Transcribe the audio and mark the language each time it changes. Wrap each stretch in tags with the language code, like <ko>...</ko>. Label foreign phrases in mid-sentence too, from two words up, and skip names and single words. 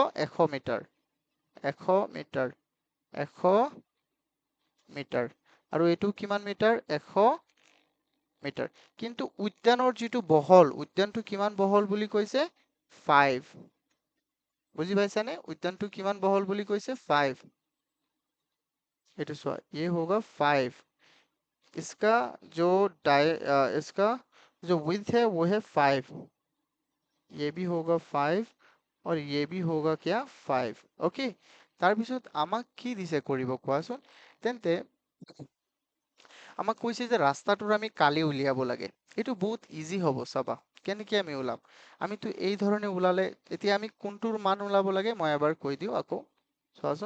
<as>100 মিটাৰ। 100 মিটাৰ। 100 মিটাৰ। আৰু এইটো কিমান মিটাৰ? 100 মিটাৰ। কিন্তু উদ্যানৰ যিটো বহল, উদ্যানটো কিমান বহল বুলি কৈছে? 5। বুজি পাইছানে? উদ্যানটো কিমান বহল বুলি কৈছে? 5। এইটো চোৱা,</as> <hi>ये होगा 5। इसका जो इसका जो width है वो है 5। ये भी होगा 5 और ये भी होगा क्या? 5। ओके,</hi> <as>তাৰপিছত আমাক কি দিছে কৰিব কোৱাচোন? তেন্তে আমাক কৈছে যে ৰাস্তাটোৰ আমি কালি উলিয়াব লাগে। এইটো বহুত ইজি হ'ব, চাবা কেনেকে আমি ওলাম। আমিতো এই ধৰণে ওলালে এতিয়া আমি কোনটোৰ মান ওলাব লাগে মই এবাৰ কৈ দিওঁ আকৌ, চোৱাচোন।</as>